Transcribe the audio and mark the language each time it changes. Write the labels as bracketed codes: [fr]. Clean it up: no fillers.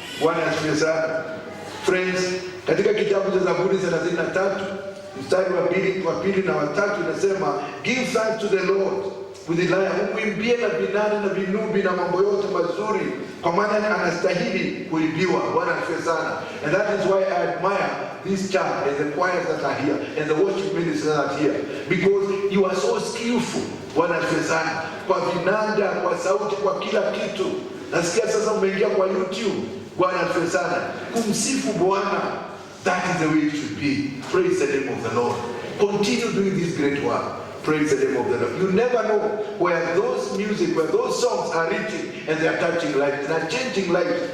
[sw] Bwana asifiwe sana. Friends, katika kitabu cha Zaburi 33 mstari wa pili na wa 3 inasema, [en] give thanks to the Lord with the lyre, [sw] umwimbie na vinanda na vinubi na mambo yote mazuri, kwa maana anastahili kuibiwa. Bwana asifiwe sana. [en] And that is why I admire this church and the choirs that are here and the worship ministers that are here, because you are so skillful. [sw] Bwana asifiwe sana. Kwa vinanda, kwa sauti, kwa kila kitu. Nasikia sasa umeingia kwa YouTube. Bwana asifiwe sana. Kumsifu Bwana, [en] that is the way it should be. Praise the name of the Lord. Continue doing this great work. Praise the name of the Lord. You never know where those music, where those songs are reaching, and they are touching lives, they are changing lives.